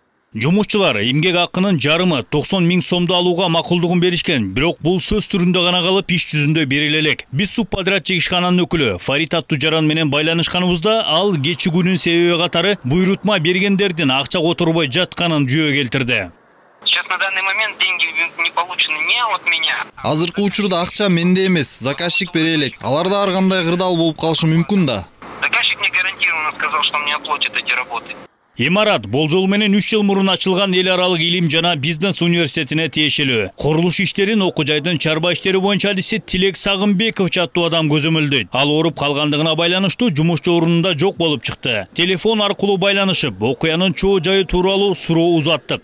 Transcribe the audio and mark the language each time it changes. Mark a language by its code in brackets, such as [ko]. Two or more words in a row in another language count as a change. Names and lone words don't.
[ky] Жумушчулар эмгек акынын жарымы 90 000 сомду алууга макулдугун беришкен, бирок бул сөз түрүндө гана калып иш жүзүндө бериле элек. Биз субподрядчик ишкананын өкүлү Фарит аттуу жаран менен байланышканыбызда ал кечигүүнүн себеби катары буйрутма бергендердин акча которбой жатканын жөө келтирди. [ru] Сейчас на данный момент деньги не получены не от меня. [ky] Азыркы учурда акча менде эмес, заказчик бере элек. Алар да ар кандай кырдаал болуп калышы мүмкүн да. [ru] Заказчик мне гарантированно сказал, что мне оплатят эти работы. [ky] Имарат болжол менен 3 жыл мурун ачылган эл аралык илим жана бизнес университетине тиешелүү. Курулуш иштерин окуу жайдын чарба иштери боюнча адиси Тилек Сагынбеков аттуу адам көзөмөлдөйт. Ал ооруп калгандыгына байланыштуу жумушчу ордунда жок болуп чыкты. Телефон аркылуу байланышып, окуянын чоо жайы тууралуу суроо узаттык.